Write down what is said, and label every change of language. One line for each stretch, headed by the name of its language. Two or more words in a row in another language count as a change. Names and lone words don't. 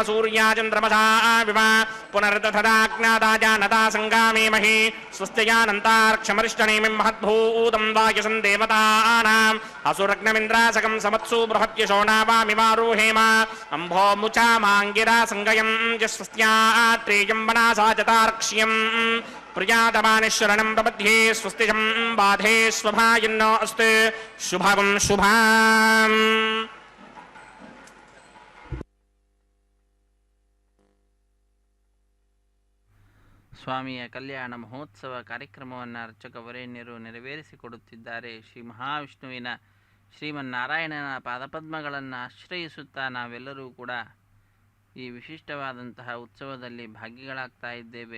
Sanskrit: ಸೂರ್ಯಾಚಂದ್ರಮಸಾ ವಿವ ಪುನರ್ದಥದಾಜ್ಞಾದಾಜಾನತಾ ಸಂಗಾಮೇಮಹಿ ಸ್ವಸ್ತಿಯಾನಂತಾರ್ಕ್ಷಮರಿಷ್ಟನೇಮಿಂ ಮಹದ್ಭೂತಂ ವಾಯುಸಂ ದೇವತಾನಾಂ ಅಸುರಗ್ನಮಿಂದ್ರಾಸಕಂ ಸಮತ್ಸು ಬೃಹತ್ಯಶೋ ನಾವಾಮಿಮಾರುಹೇಮ ಅಂಭೋ ಮುಚಾ ಮಾಂಗಿರಾ ಸಂಗಯಂ ಸ್ವಸ್ತ್ಯಾತ್ರೇಯಂ ವನಾಸಾ ಚತಾರ್ಕ್ಷ್ಯಂ ಪ್ರಿಯಾತಮಾನಿಶರಣಂ ಪ್ರಬध्ये ಸ್ವಸ್ತಿಜಂ ಬಾಧೇ ಸ್ವಭಾಯಿನ್ನೋ ಅಸ್ತು ಶುಭಂ ಶುಭಾಂ.
Kannada: ಸ್ವಾಮಿಯ ಕಲ್ಯಾಣ ಮಹೋತ್ಸವ ಕಾರ್ಯಕ್ರಮವನ್ನು ಅರ್ಚಕ ವರೇಣ್ಯರು ನೆರವೇರಿಸಿಕೊಡುತ್ತಿದ್ದಾರೆ. ಶ್ರೀ ಮಹಾವಿಷ್ಣುವಿನ ಶ್ರೀಮನ್ನಾರಾಯಣನ ಪಾದಪದ್ಮಗಳನ್ನು ಆಶ್ರಯಿಸುತ್ತಾ ನಾವೆಲ್ಲರೂ ಕೂಡ ಈ ವಿಶಿಷ್ಟವಾದಂತಹ ಉತ್ಸವದಲ್ಲಿ ಭಾಗಿಗಳಾಗ್ತಾ ಇದ್ದೇವೆ.